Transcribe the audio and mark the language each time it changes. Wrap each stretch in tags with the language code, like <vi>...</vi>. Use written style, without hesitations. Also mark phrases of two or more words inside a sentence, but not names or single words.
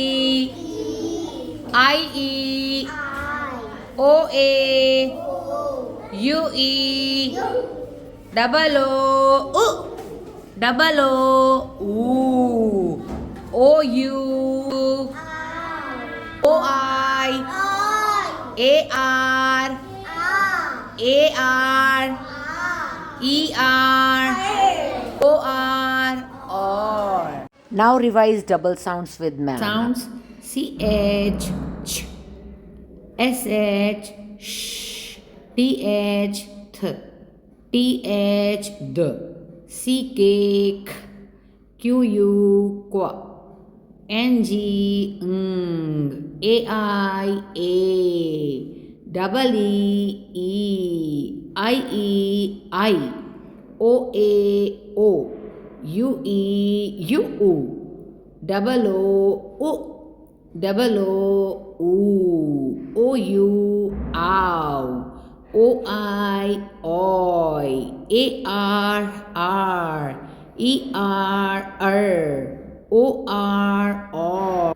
<en>IE, OA, UE, double O, double O, OU, OI, AR, OR. now revise double sounds with ma'am. Sounds CH, ch, SH, sh, TH, th, TH, d, CK, k, QU, qua, NG, ng, AI, a, double IE, I, OA, O, UE, UU, double O, double O, OU, ow, OI, oi, AR, ER, OR.</en>